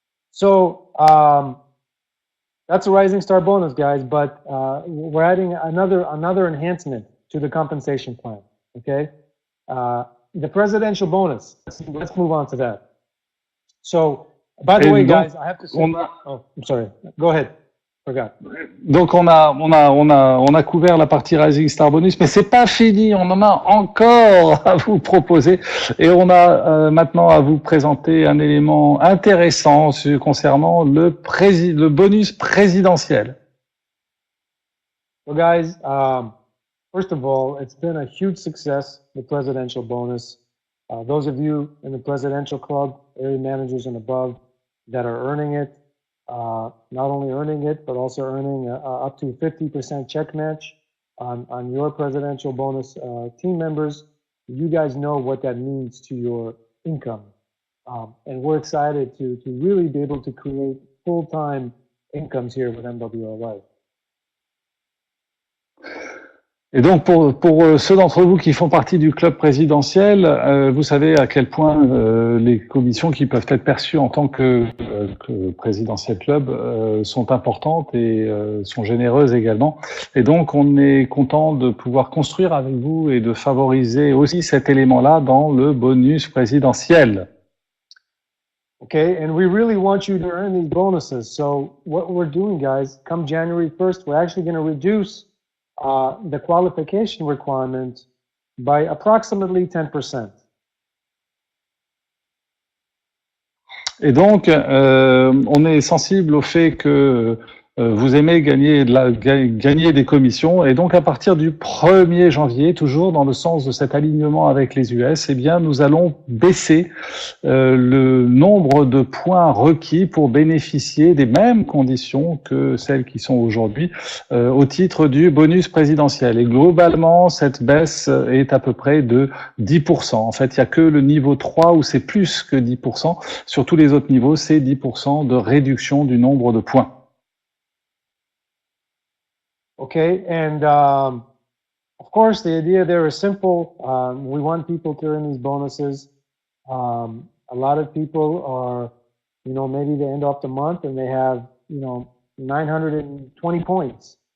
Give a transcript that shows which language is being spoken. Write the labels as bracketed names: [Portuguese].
[English] So, that's a Rising Star bonus, guys, but we're adding another enhancement to the compensation plan, okay? The presidential bonus. Let's move on to that. So, by the way, guys, I have to say. Oh, I'm sorry. Go ahead. Forgot. [French] Donc on a couvert la partie Rising Star Bonus, mais c'est pas fini. On en a encore à vous proposer et on a maintenant à vous présenter un élément intéressant concernant le bonus présidentiel. [English] So, guys, first of all, it's been a huge success, the presidential bonus. Those of you in the presidential club, area managers and above that are earning it. Not only earning it, but also earning up to 50% check match on your presidential bonus team members. You guys know what that means to your income. And we're excited to really be able to create full-time incomes here with MWR Life. [French] Et donc, pour ceux d'entre vous qui font partie du club présidentiel, vous savez à quel point les commissions qui peuvent être perçues en tant que présidentiel club sont importantes et sont généreuses également. Et donc, on est content de pouvoir construire avec vous et de favoriser aussi cet élément-là dans le bonus présidentiel. [English] Okay, and we really want you to earn these bonuses. So what we're doing, guys, come January 1st, we're actually going to reduce the qualification requirement by approximately 10%. [French] Et donc, on est sensible au fait que vous aimez gagner des commissions, et donc à partir du 1er janvier, toujours dans le sens de cet alignement avec les US, eh bien, nous allons baisser le nombre de points requis pour bénéficier des mêmes conditions que celles qui sont aujourd'hui au titre du bonus présidentiel. Et globalement, cette baisse est à peu près de 10%. En fait, il n'y a que le niveau 3 où c'est plus que 10%. Sur tous les autres niveaux, c'est 10% de réduction du nombre de points. [English] Okay, and of course, the idea there is simple. We want people to earn these bonuses. A lot of people are, maybe they end off the month and they have, 920 points.